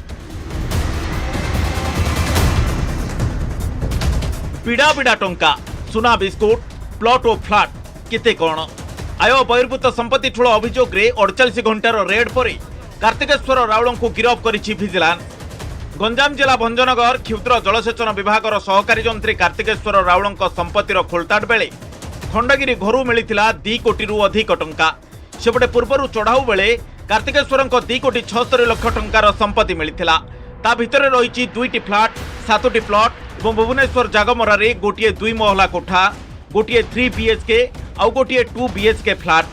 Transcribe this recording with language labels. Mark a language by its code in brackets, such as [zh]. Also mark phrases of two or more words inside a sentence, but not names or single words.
[or] ପିଡ଼ା ପିଡ଼ା ଟଙ୍କା, ସୁନା ବିସ୍କୁଟ, ପ୍ଲଟ ଓ ଫ୍ଲାଟ କେତେ କେଉଁ। ଆୟ ବହିର୍ଭୂତ ସମ୍ପତ୍ତି ଠୁଳ ଅଭିଯୋଗ 48 ଘଣ୍ଟାର ରେଡ ପରେ କାର୍ତ୍ତିକେଶ୍ୱର ରାଉଳ କୁ ଗିରଫ କରିଛି ଭିଜିଲାନ୍ସ। ଗଞ୍ଜାମ ଜିଲ୍ଲା ଭଞ୍ଜନଗର କ୍ଷୁଦ୍ର ଜଳସେଚନ ବିଭାଗ ସହକାରୀ ଯନ୍ତ୍ରୀ କାର୍ତ୍ତିକେଶ୍ୱର ରାଉଳ ସମ୍ପତ୍ତିର ଖୋଲତାଡ଼ ବେଳେ ଖଣ୍ଡଗିରି ଘରୁ ମିଳିଥିଲା 2 କୋଟି ଅଧିକ ଟଙ୍କା। ସେପଟେ ପୂର୍ବର ଚଢ଼ାଉ ବେଳେ କାର୍ତ୍ତିକେଶ୍ୱର 2 କୋଟି 76 ଲକ୍ଷ ଟଙ୍କାର ସମ୍ପତ୍ତି ମିଳିଥିଲା। ତା ଭିତର ରହି 2ଟି ଫ୍ଲାଟ, 7ଟି ପ୍ଲଟ ଓ ଭୁବନେଶ୍ୱର ଯାଗମରା ରେ ଗୋଟେ 2 ମହଲା କୋଠା, ଗୋଟେ 3 BHK ଆଉ ଗୋଟେ 2 BHK ଫ୍ଲାଟ।